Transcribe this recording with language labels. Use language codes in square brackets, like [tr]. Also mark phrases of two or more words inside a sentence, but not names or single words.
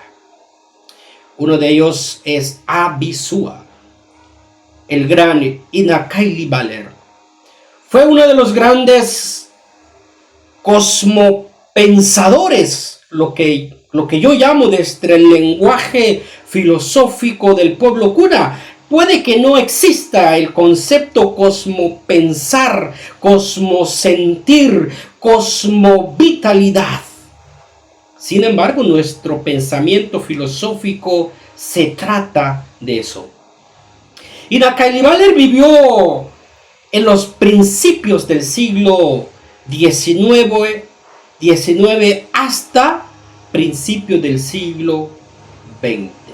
[es] Uno de ellos es Abisua, el gran Inakailibaler. Fue uno de los grandes cosmopensadores, lo que yo llamo desde el lenguaje filosófico del pueblo Kuna. Puede que no exista el concepto cosmopensar, cosmosentir, cosmovitalidad. Sin embargo, nuestro pensamiento filosófico se trata de eso. Inakailibaler vivió en los principios del siglo XIX hasta principios del siglo XX.